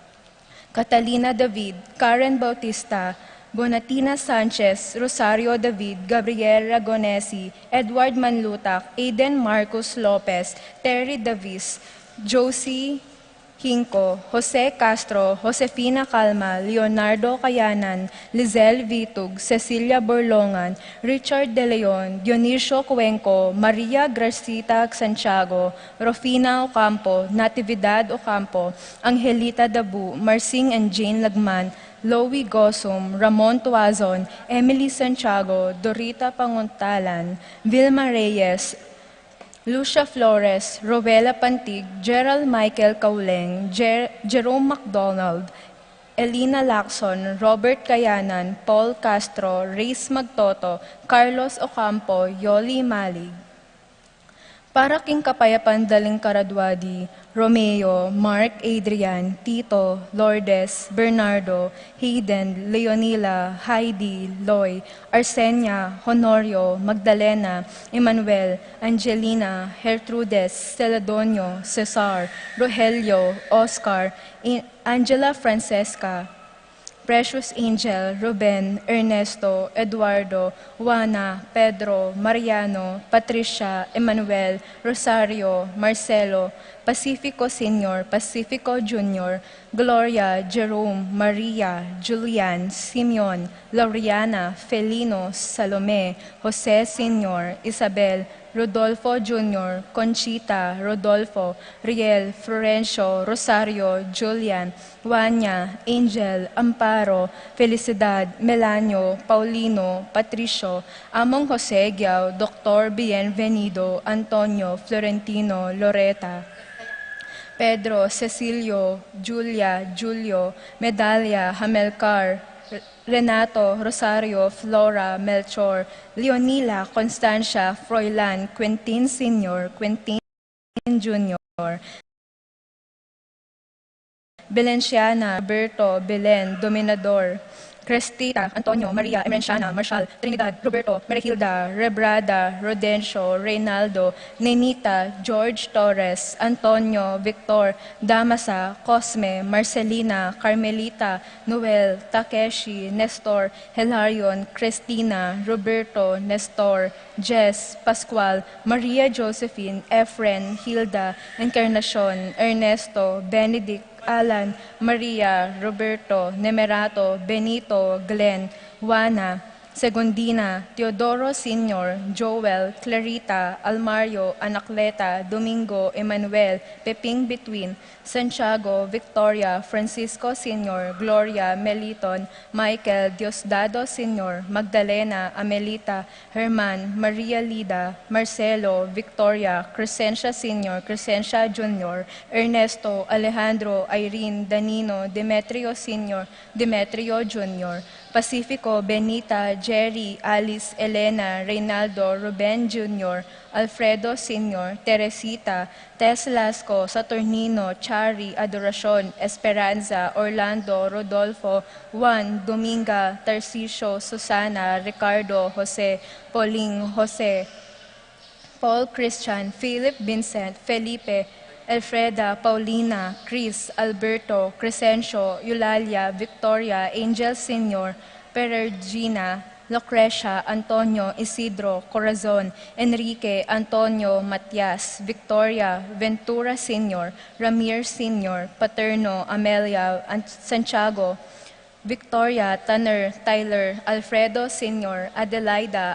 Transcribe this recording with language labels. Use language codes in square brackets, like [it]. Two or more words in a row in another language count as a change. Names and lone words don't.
[pam] Catalina David, Karen Bautista, Bonatina Sanchez, Rosario David, Gabriel Ragonesi, Edward Manlutak, Aiden Marcos Lopez, Terry Davis, Josie Hinco, Jose Castro, Josefina Calma, Leonardo Kayanan, Lizelle Vitug, Cecilia Borlongan, Richard De Leon, Dionisio Cuenco, Maria Gracita Santiago, Rofina Ocampo, Natividad Ocampo, Angelita Dabu, Marcing and Jane Lagman, Loie Gosum, Ramon Tuazon, Emily Santiago, Dorita Panguntalan, Vilma Reyes, Lucia Flores, Rowella Pantig, Gerald Michael Kauleng, Jerome McDonald, Elina Lacson, Robert Kayanan, Paul Castro, Reyes Magtoto, Carlos Ocampo, Yoli Malig. Para king kapayapan daling karadwadi, Romeo, Mark, Adrian, Tito, Lourdes, Bernardo, Hayden, Leonila, Heidi, Loy, Arsenia, Honorio, Magdalena, Emmanuel, Angelina, Gertrudes, Celadonio, Cesar, Rogelio, Oscar, Angela Francesca, Precious Angel, Ruben, Ernesto, Eduardo, Juana, Pedro, Mariano, Patricia, Emmanuel, Rosario, Marcelo, Pacifico Senior, Pacifico Junior, Gloria, Jerome, Maria, Julian, Simeon, Laureana, Felino, Salome, Jose Senior, Isabel, Rodolfo Jr., Conchita, Rodolfo, Riel, Florencio, Rosario, Julian, Wanya, Angel, Amparo, Felicidad, Melanio, Paulino, Patricio, Among Jose Giao, Dr. Bienvenido, Antonio, Florentino, Loreta, Pedro, Cecilio, Julia, Julio, Medalia, Hamelcar, Renato, Rosario, Flora, Melchor, Leonila, Constancia, Froilan, Quentin Sr., Quentin Jr., Belenciana, Berto, Belen, Dominador, Crestita, Antonio, Maria, Emerenciana, Marshall, Trinidad, Roberto, Merihilda, Rebrada, Rodencio, Reynaldo, Nenita, George Torres, Antonio, Victor, Damasa, Cosme, Marcelina, Carmelita, Noel, Takeshi, Nestor, Hilarion, Cristina, Roberto, Nestor, Jess, Pascual, Maria Josephine, Efren, Hilda, Encarnacion, Ernesto, Benedict, Alan, Maria, Roberto, Nemerato, Benito, Glenn, Juana, Segundina, Teodoro Sr., Joel, Clarita, Almario, Anacleta, Domingo, Emmanuel, Peping Between, Santiago, Victoria, Francisco Sr., Gloria, Meliton, Michael, Diosdado Sr., Magdalena, Amelita, Herman, Maria Lida, Marcelo, Victoria, Crescencia Sr., Crescencia Jr., Ernesto, Alejandro, Irene, Danino, Demetrio Sr., Demetrio Jr., Pacifico, Benita, Jerry, Alice, Elena, Reynaldo, Ruben Jr., Alfredo Sr., Teresita, Tess Lasco, Saturnino, Chari, Adoracion, Esperanza, Orlando, Rodolfo, Juan, Dominga, Tarcisio, Susana, Ricardo, Jose, Pauling, Jose, Paul Christian, Philip Vincent, Felipe, Elfreda, Paulina, Chris, Alberto, Crescencio, Eulalia, Victoria, Angel Sr., Perergina, Lucrecia, Antonio, Isidro, Corazon, Enrique, Antonio, Matias, Victoria, Ventura Sr., Ramir Sr., Paterno, Amelia, Santiago, Victoria, Tanner, Tyler, Alfredo Sr., Adelaida,